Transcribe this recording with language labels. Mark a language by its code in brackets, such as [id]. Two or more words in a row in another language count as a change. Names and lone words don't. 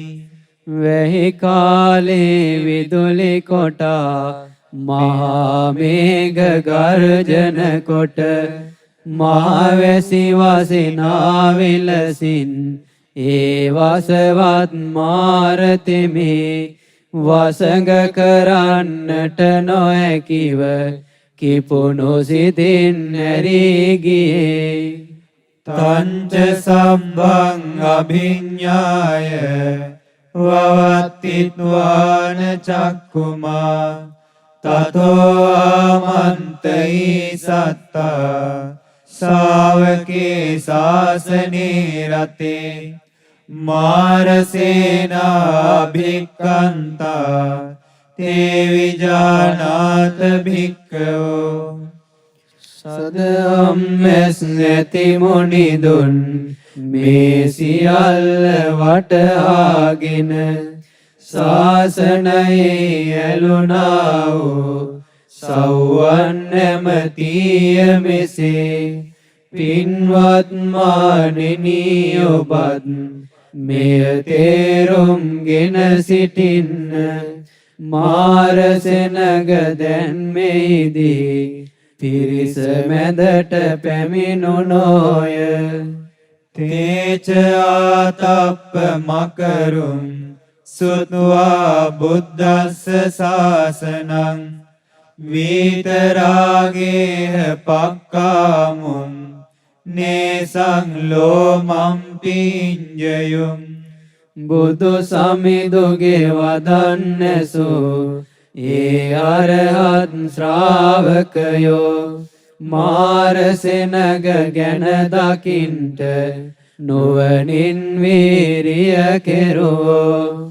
[si] වැහි කාලේ විදුලි කොටා මහා මේඝ ගර්ජන කොට මහවැසි වසිනා විලසින් ඒ වසවත් මාරතෙමේ වසඟ කරන්නට නොහැකිව කිපුණු සිතින් ඇරී ගියේ. [pi] තංච සම්භං අභිඤ්ඤාය වවත්තිත්වාන චක්කුමා තතෝ ආමන්තයි සත්තා ශාවකේ ශාසනේ රතේ මාරසේනා භික්ඛන්තා තේ විජානාත භික්ඛවෝ [si] සදම්මස් නැති මුනිදුන් මේ සියල්ල වටහාගෙන ශාසනයේ ඇලුනා වූ සව්වන් නැමතිය මෙසේ පින්වත් මානෙනි ඔබත් මෙය තේරුම්ගෙන සිටින්න මාරසෙනග දැන් මෙහිදී පිරිස මැදට පැමිණුණෝය [pi] තේච ආතප්ප මකරුම් සුත්වා බුද්දස්ස ශාසනං විතරාගේහ පක්කාමුම් නේසං ලෝමම් පිඤ්ජයුම් [si] බුදු සමිඳුගේ වදන්නසු ඒ අරහත් ශ්‍රාවකයෝ මාරසෙනග ගැන දකින්ට නුවණින් වීරිය කෙරුවෝ